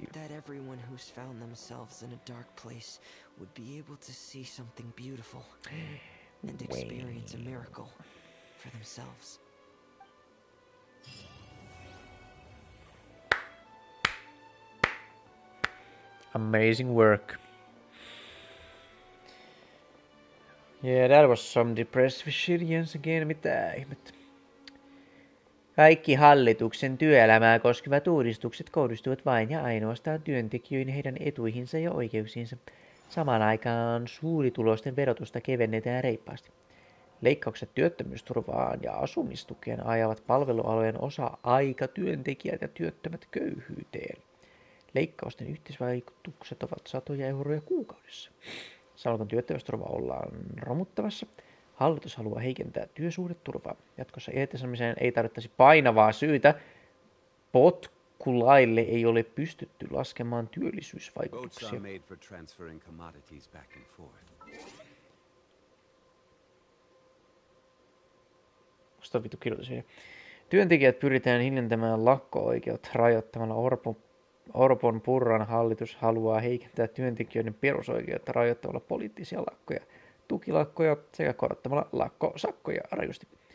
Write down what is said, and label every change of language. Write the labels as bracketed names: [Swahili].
[English] hope that everyone who's found themselves in a dark place would be able to see something beautiful and experience a miracle for themselves. Amazing work. Yeah, that was some depressive shit once again. [Finnish] Mitä ihmettä? Kaikki hallituksen työelämää koskevat uudistukset kohdistuvat vain ja ainoastaan työntekijöihin, heidän etuihinsa ja oikeuksiinsa. Samaan aikaan suurituloisten verotusta kevennetään reippaasti. Leikkaukset työttömyysturvaan ja asumistukeen ajavat palvelualojen osa-aikatyöntekijät ja työttömät köyhyyteen. Leikkausten yhteisvaikutukset ovat satoja euroja kuukaudessa. Samalla kun työttömyysturva ollaan romuttamassa, hallitus haluaa heikentää työsuhdeturvaa. Jatkossa irtisanomiseen ei tarvittaisi painavaa syytä. Potkulaille ei ole pystytty laskemaan [English] Boats are [Finnish] työllisyysvaikutuksia. [English] made for transferring commodities back and forth. [Finnish] Musta vittu kirjoitus vielä. Työntekijät pyritään hiljentämään lakko-oikeutta rajoittamalla Orpon Purran hallitus haluaa heikentää työntekijöiden perusoikeutta rajoittamalla poliittisia lakkoja, tukilakkoja sekä korottamalla lakkosakkoja rajusti.